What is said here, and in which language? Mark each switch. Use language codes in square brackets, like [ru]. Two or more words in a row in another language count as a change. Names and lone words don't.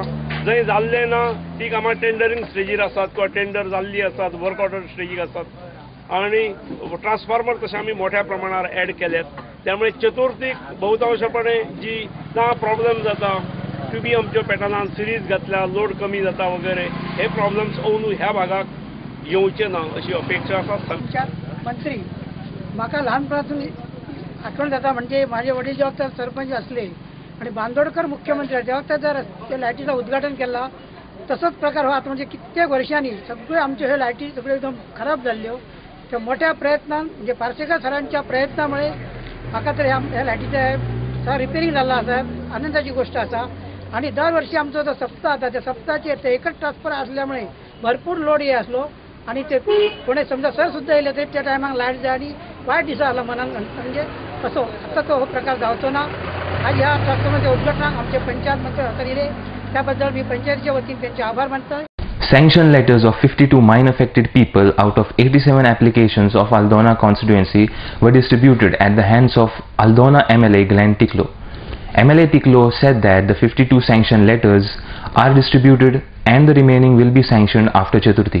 [kok] जंय जाल्लें ना ती कामां टेंडरिंग स्टेजीर आसात किंवा टेंडर जाल्ली आसात, [en] work order [kok] स्टेजीर आसात आणि ट्रान्सफॉर्मर तशें आमी मोठ्या प्रमाणावर ॲड केल्यात. त्यामुळे चतुर्थीक बहुतांशपणे जी ना प्रॉब्लेम जाता क्यूबी आमच्यो पॅटर्नान सिरीज घातल्या, लोड कमी जाता वगैरे हे प्रॉब्लेम्स अंदू ह्या भागाक येवचे ना अशी अपेक्षा आसा. [mr] पंचायत मंत्री म्हाका ल्हानपणासून आठवण जाता म्हणजे माझे वडील जेव्हा तर सरपंच असले आणि बांदोडकर मुख्यमंत्री तेव्हा जर त्या लायटीचं उद्घाटन केला तसंच प्रकार हो. आता म्हणजे कित्येक वर्षांनी सगळे आमचे हे लायटी सगळे एकदम खराब झाल्ल्यो. [kok] त्या मोठ्या प्रयत्नान म्हणजे पार्सेकर सरांच्या प्रयत्नामुळे म्हाका तर ह्या लायटीचे रिपेरिंग जाल्लो आसा. आनंदाची गोष्ट आसा. आणि दरवर्षी आमचो जो सप्ताह आता त्या सप्ताहाचेर ते एकच ट्रान्सफर असल्यामुळे भरपूर लोड हे असलो आणि ते कोणी समजा सर सुद्धा येले तरी त्या टायमाक लायट जाय आणि वायट दिसा आला मनान म्हणजे असो आता तो हो प्रकार जावचो ना. आज ह्या ट्रान्सफॉर्मरच्या उद्घाटनाक आमचे पंचायत मंत्री हजर त्याबद्दल मी पंचायतीच्या वतीन त्यांचे आभार मानतो. [en] Sanction letters of 52 mine affected people out of 87 applications of Aldona constituency were distributed at the hands of Aldona MLA Glenn Tiklo. MLA Tiklo said that the 52 sanction letters are distributed and the remaining will be sanctioned after Chaturthi.